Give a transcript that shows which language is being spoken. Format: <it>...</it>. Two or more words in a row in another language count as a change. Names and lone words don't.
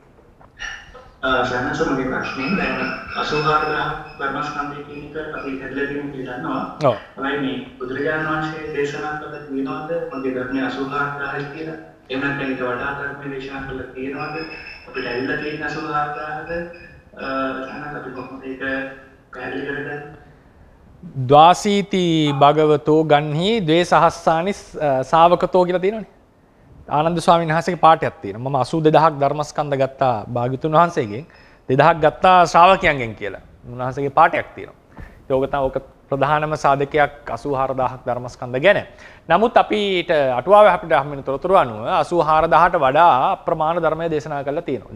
<si>සන්නසමගේ ප්‍රශ්නේ දැන් 84000 ධර්මස්කන්ධය කියන එක අපි හැදලා දන්නවා. ඔව්. තමයි මේ බුදුරජාණන් වහන්සේ දේශනා කළ තියෙනවද මගේ ධර්මයේ 84000 කියලා? එහෙම නැත්නම් ඒක වඩා ධර්මයේ දේශනා කළ තියෙනවද? අපිට ඇවිල්ලා තියෙන 84000ද සන්නස අපි කොහොමද ඒක පැහැදිලි කරගන්නේ?</si> <pi>ද්වාසීති භගවතෝ ගන්හි ද්වේ සහස්සානි ශාවකතෝ</pi> <si>කියලා තියෙනවනේ. ආනන්ද ස්වාමීන් වහන්සේගේ පාඩයක් තියෙනවා. මම 82000ක් ධර්මස්කන්ධ ගත්තා භාග්‍යතුන් වහන්සේගෙන් 2000ක් ගත්තා ශ්‍රාවකයන්ගෙන් කියලා. උන්වහන්සේගේ පාඩයක් තියෙනවා. ඒක ප්‍රධානම සාධකයක් 84000ක් ධර්මස්කන්ධ ගැන. නමුත් අපිට අටුවාවේ අපිට හම්බෙන තොරතුරු අනුව 84000ට වඩා අප්‍රමාණ ධර්මයේ දේශනා කරලා තියෙනවා.</si>